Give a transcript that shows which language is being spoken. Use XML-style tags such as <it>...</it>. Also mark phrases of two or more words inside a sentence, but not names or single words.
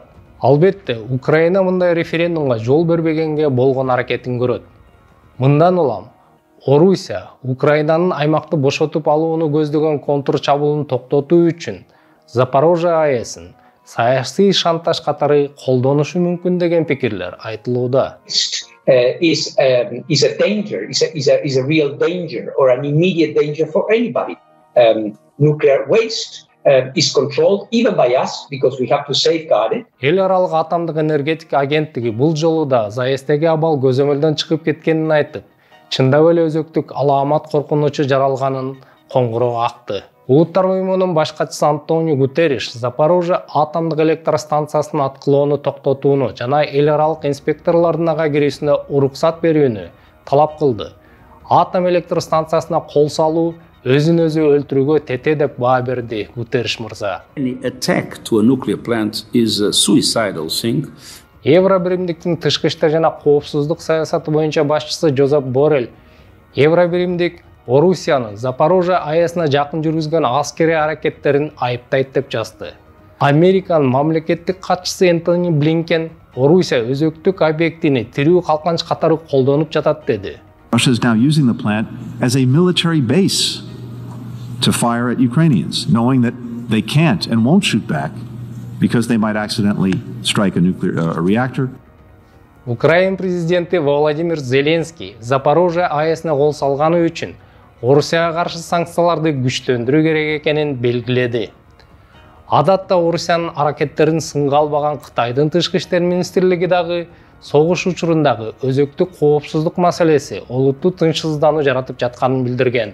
<ky>Албетте, Украина мындай референдумга жол бербегенге болгон аракетин көрөт. Мындан улам Орусия Украинанын аймакты бошотуп алууну көздөгөн контур чабуулун токтотуу үчүн Запорожье АЭСин саясий шантаж катары колдонушу мүмкүн деген пикирлер айтылууда.</ky> <en>Is a danger, is a real danger or an immediate danger for anybody. Nuclear waste is controlled even by us because we have to safeguard it.</en> <ky>Эл аралык атомдук энергетика агенттиги бул жолу да ЗАЭСтеги абал көзөмөлдөн чыгып кеткенин айтып, чындап эле өзөктүк аламат коркунучу жаралганын коңгуроо акты. Улуттар уюмунун башкачысы Антонио Гутерриш Запорожье атомдук электростанциясынын аткылоону токтотууну жана эл аралык инспекторлордун ага кирүүсүнө уруксат берүүнү талап кылды. Атом электростанциясына кол салуу өзүн өзү өлтүрүүгө тете деп баа берди Гутерриш мырза.</ky> <en>Any attack to a nuclear plant is a suicidal thing.</en> <ky>Евробиримдиктин тышкы иштер жана коопсуздук саясаты боюнча башчысы Жозеп Боррель Евробиримдик Орусиянын Запорожье АЭСине жакын жүргүзгөн аскери аракеттерин айыптайт деп жазды. Американын мамлекеттик катчысы Энтони Блинкен Орусия өзөктүк объектини тирүү калканч катары колдонуп жатат деди.</ky> <en>Russia is now using the plant as a military base to fire at Ukrainians, knowing that they can't and won't shoot back because they might accidentally strike a nuclear reactor.</en> <ky>Украин президенти Владимир Зеленский Запорожье АЭСине кол салганы үчүн Орусияга каршы санкцияларды күчтөндүрүү керек экенин белгиледи. Адатта Орусиянын аракеттерин сынга албаган Кытайдын тышкы иштер министрлиги дагы согуш учурундагы өзөктүк коопсуздук маселеси олуттуу тынчсыздануу жаратып жатканын билдирген.</ky>